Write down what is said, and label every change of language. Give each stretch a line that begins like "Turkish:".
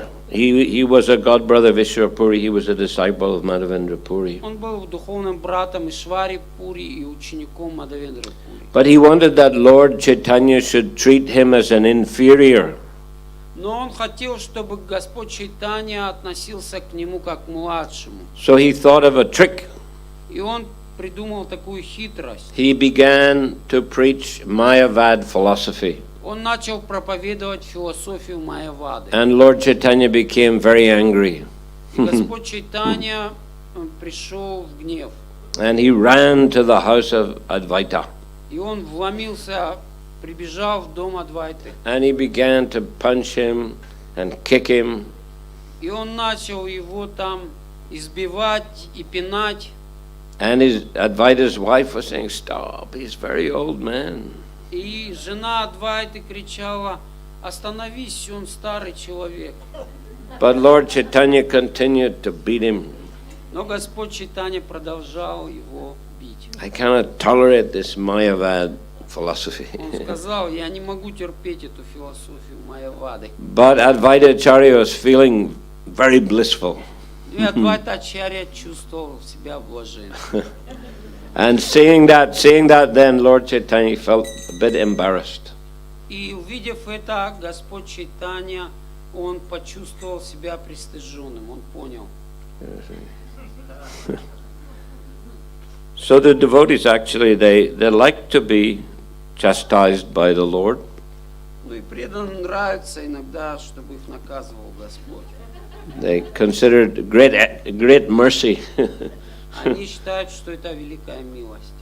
English: He was a god brother of Ishwarpuri. He was a disciple of Madhavendra Puri.
Russian: Он был духовным братом Ишвари Пури и учеником Мадхавендры Пури.
English: But he wanted that Lord Chaitanya should treat him as an inferior.
Russian: Но он хотел, чтобы Господь Чайтанья относился к нему как к младшему.
English: So he thought of a trick.
Russian: И он придумал такую хитрость.
English: He began to preach Mayavad philosophy.
Russian: Он начал проповедовать философию Майявады.
English: And Lord Chaitanya became very angry.
Russian: И Господь Чайтанья пришел в гнев.
English: And he ran to the house of Advaita.
Russian: И он прибежал в дом Адвайты.
English: And he began to punch him and kick him.
Russian: И он начал его там избивать и пинать.
English: And Advaita's wife was saying, "Stop, he's a very old man."
Russian: И жена Адвайты кричала: "Остановись, он старый человек."
English: But Lord Chaitanya continued to beat him.
Russian: Но Господь Чайтанья продолжал его бить.
English: I cannot tolerate this Mayavad philosophy.
Russian: Он сказал, я не могу терпеть эту философию Майявады.
English: But Advaita Acharya was feeling very blissful.
Russian: И Адвайта Ачарья чувствовал себя блаженным.
English: And seeing that, then Lord Chaitanya felt a bit embarrassed.
Russian: И увидев это, Господь Чайтанья, он почувствовал себя пристыженным, он понял.
English: So the devotees actually, they like to be chastised by the Lord.
Russian: Ну и преданным нравится иногда, чтобы их наказывал Господь.
English: They consider it great mercy.
Russian: Они считают, что это великая милость.